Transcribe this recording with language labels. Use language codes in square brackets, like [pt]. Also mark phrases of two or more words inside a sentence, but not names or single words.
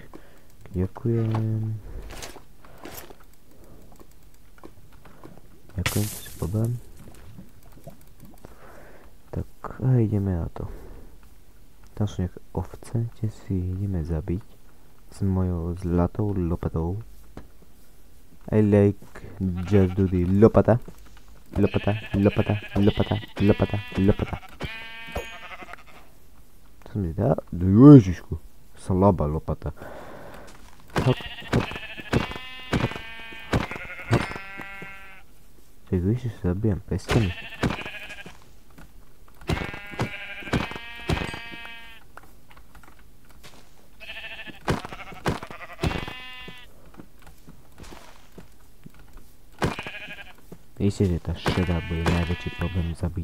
[sk] Ďakujem. Ďakujem, to si poberiem. Tak a ideme na to. Tam sú nejaké ovce, tie si ideme zabiť s mojou zlatou lopatou. [en] I like just do the lopata. [sk] Lopata, lopata, lopata, lopata, lopata. Co mi dá? Ježišku, slabá lopata. Hop, hop, hop, hop, hop. Tak víš, že sa zabijam pestami. Isté, že tá šedá bude najväčší problém zabiť.